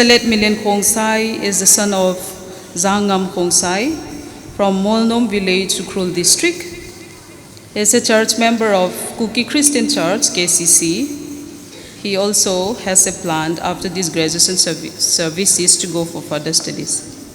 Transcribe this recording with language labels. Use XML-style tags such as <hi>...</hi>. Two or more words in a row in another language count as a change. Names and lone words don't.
<en>Let Min Lin Khong Sai is the son of Zhang Ngam Khong Sai from Molnom village, Sukrul district. He is a church member of Kuki Christian Church, KCC. He also has a plan after this graduation services to go for further studies.</en>